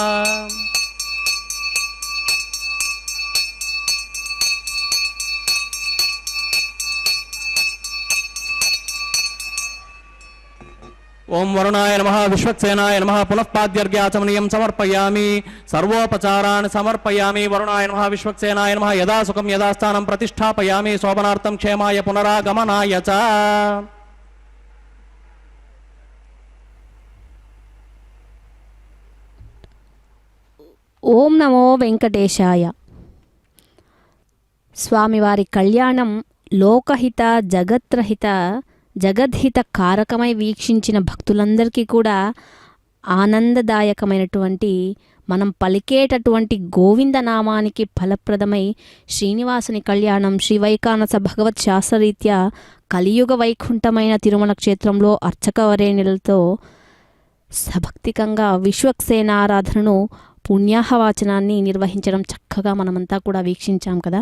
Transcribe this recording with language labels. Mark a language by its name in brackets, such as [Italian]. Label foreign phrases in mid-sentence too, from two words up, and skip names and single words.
[Sanskrit] ओं वरुणाय नमः विश्वक्सेनाय नमः पुनः पाद्यर्घ्याचमनीयं समर्पयामि सर्वोपचारान् समर्पयामि वरुणाय नमः विश्वक्सेनाय नमः यदा सुखं यदा स्थानं प्रतिष्ठापयामि शोभनार्थं क्षेमाय पुनरागमनाय च [Telugu] ఓం నమో వెంకటేశాయ. స్వామివారి కళ్యాణం లోకహిత జగత్రహిత జగద్హిత కారకమై వీక్షించిన భక్తులందరికీ కూడా ఆనందదాయకమైనటువంటి మనం పలికేటటువంటి గోవిందనామానికి ఫలప్రదమై శ్రీనివాసుని కళ్యాణం శ్రీ వైకానస భగవత్ శాస్త్రరీత్యా కలియుగ వైకుంఠమైన తిరుమల క్షేత్రంలో అర్చకవరేణులతో సభక్తికంగా విశ్వక్సేనారాధనను పుణ్యాహవాచనాన్ని నిర్వహించడం చక్కగా మనమంతా కూడా వీక్షించాం కదా.